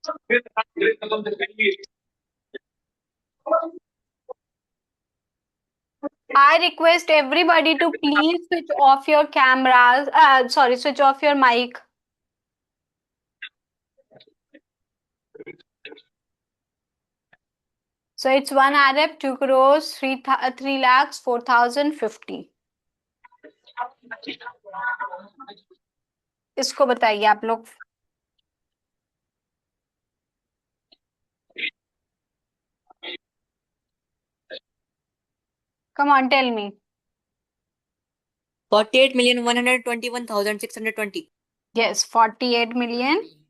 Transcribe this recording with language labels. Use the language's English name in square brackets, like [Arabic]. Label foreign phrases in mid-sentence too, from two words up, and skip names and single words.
[English] I request everybody to please switch off your cameras. Sorry, switch off your mic. So it's 1 Arab, 2 crores, 3 lakhs, 4,050. [Hindi] इसको बताइए आप लोग. [English] Come on, tell me. 48,121,620. Yes, 48 million.